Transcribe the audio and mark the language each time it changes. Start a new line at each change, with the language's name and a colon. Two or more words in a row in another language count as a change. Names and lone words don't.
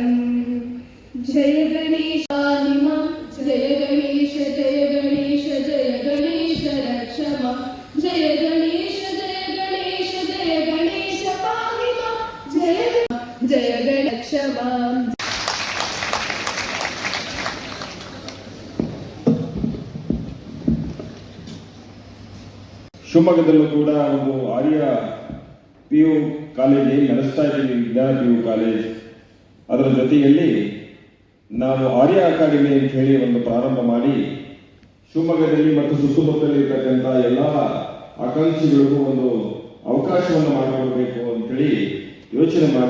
Sanskrit: जय गणेश पाहि मां, जय गणेश जय गणेश जय गणेश रक्ष मां, जय गणेश जय गणेश जय गणेश पाहि मां, जय जय गणेश मां।
Kannada: ಶಿವಮೊಗ್ಗದಲ್ಲೂ ಕೂಡ ಒಂದು ಆರ್ಯ PU ಕಾಲೇಜ್ ನಡೆಸ್ತಾ ಇದ್ದೀವಿ, ವಿದ್ಯಾ PU ಕಾಲೇಜ್. ಅದರ ಜೊತೆಯಲ್ಲಿ ನಾವು ಆರ್ಯ ಅಕಾಡೆಮಿ ಅಂತ ಹೇಳಿ ಒಂದು ಪ್ರಾರಂಭ ಮಾಡಿ ಶಿವಮೊಗ್ಗದಲ್ಲಿ ಮತ್ತು ಸುತ್ತಮುತ್ತಲಿರ್ತಕ್ಕಂಥ ಎಲ್ಲ ಆಕಾಂಕ್ಷಿಗಳಿಗೂ ಒಂದು ಅವಕಾಶವನ್ನು ಮಾಡಿಕೊಡ್ಬೇಕು ಅಂತೇಳಿ ಯೋಚನೆ ಮಾಡಿ